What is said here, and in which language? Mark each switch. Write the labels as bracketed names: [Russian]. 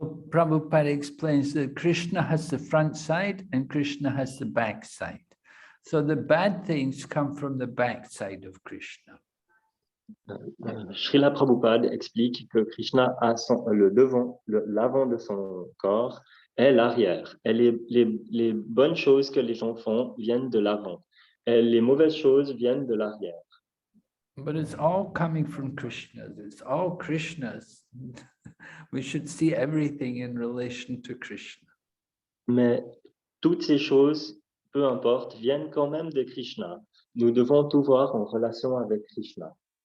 [English] Prabhupada explains that Krishna has the front side and Krishna has the back side. So the bad things come from the back side of Krishna. [French] Srila Prabhupada explique que Krishna a l'avant de son corps et l'arrière. Et les bonnes choses que les gens font viennent de l'avant. Et les mauvaises choses viennent de l'arrière. [English] But it's all coming from Krishna. It's all Krishna's. We should see everything in relation to Krishna. [French] Mais toutes ces choses, peu importe, viennent quand même de Krishna. Nous devons tout voir en relation avec Krishna.